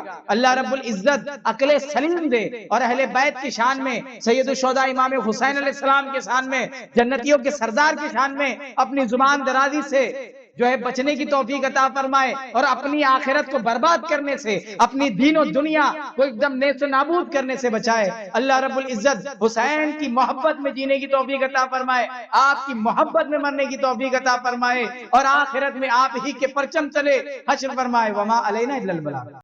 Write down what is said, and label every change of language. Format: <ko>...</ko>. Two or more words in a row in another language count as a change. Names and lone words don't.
<ar>اللہ رب العزت</ar> <ur>عقل سلیم دے اور اہل بیت کی شان میں،</ur> <ar>سید الشہداء</ar> <ur>امام حسین</ur> <ar>علیہ السلام</ar> <ur>کے شان میں، جنتیوں کے سردار کی شان میں اپنی زبان درازی سے جو ہے بچنے کی توفیق عطا فرمائے اور اپنی آخرت کو برباد کرنے سے، اپنی دین و دنیا کو ایک دم نیست و نابود کرنے سے بچائے۔</ur> <ar>اللہ رب العزت</ar> <ur>حسین کی محبت میں جینے کی توفیق عطا فرمائے، آپ کی محبت میں مرنے کی توفیق عطا فرمائے اور آخرت میں آپ ہی کے پرچم تلے حشر فرمائے۔</ur> <ar>وما علینا الا البلاغ۔</ar>